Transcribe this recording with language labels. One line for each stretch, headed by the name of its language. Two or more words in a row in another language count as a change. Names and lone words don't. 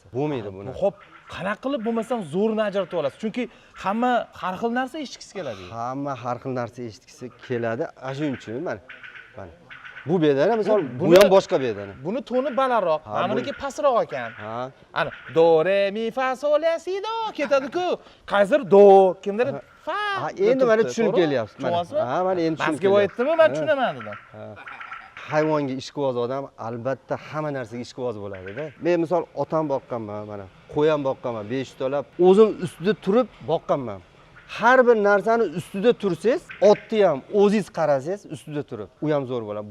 Uzbek: Bo'lmaydi buni. Xo'p, qanaqa qilib bo'lmasam zo'rini ajratib olasiz? Chunki hamma har xil narsa eshitgisi keladi. Hamma har xil narsa eshitgisi keladi. Shuning uchun mana. Bu bedana misol bu ham boshqa bedana. Buni toni balandroq, meniki pastroq ekan. Ha. Ana do re mi fa sol la si do ketadi-ku. Qaysidir do, kimdir fa. Ha, endi mana tushunib kelyapsiz. Ha, mana endi tushunib kelyapsiz. Masga aytdimi? Men tushunaman dedim. Hayvonga ishqiboz odam albatta hamma narsaga ishqiboz bo'ladi-da. Men misol otam boqqanman, mana qo'y ham boqqanman 5 talab. O'zim ustida turib boqqanman. Har bir narsani ustida tursangiz, otni ham o'zingiz qarasangiz ustida turib, u ham zo'r bo'ladi.